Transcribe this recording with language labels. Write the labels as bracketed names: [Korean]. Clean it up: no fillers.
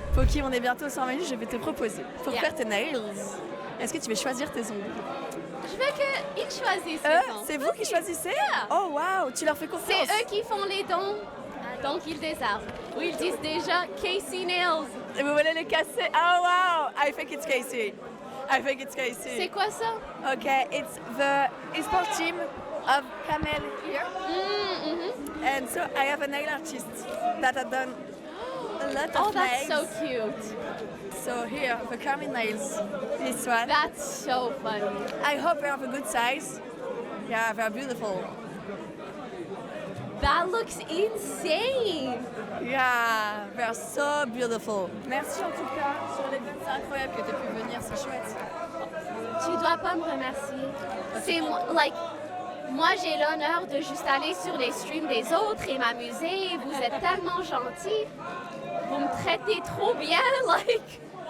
[French] Poki, on est bientôt au 100 minutes, je vais te proposer. Pour faire tes nails, est-ce que tu veux choisir tes ongles? Je veux qu'ils choisissent les dons. C'est vous qui choisissez? [English] Yeah. [French] Oh wow, tu leur fais confiance. C'est eux qui font les dons, donc ils désarment. Ou ils disent déjà Casey Nails. Et vous voulez les casser? [English] Oh wow, I think it's Casey. I think it's Casey. [French] C'est quoi ça? [English] Okay, it's the e-sport team of Camel here. And so I have a nail artist that has done a lot of Oh, that's nails. so cute. So here, the Camel nails. This one. That's so funny. I hope they have a good size. Yeah, they're beautiful. That looks insane. Yeah, they're so beautiful. [French] Merci en tout cas sur les c'est incroyable que tu aies pu venir, c'est chouette. Tu dois pas me remercier. C'est moi j'ai l'honneur de juste aller sur les streams des autres et m'amuser. Vous êtes tellement gentils. Vous me traitez trop bien, like.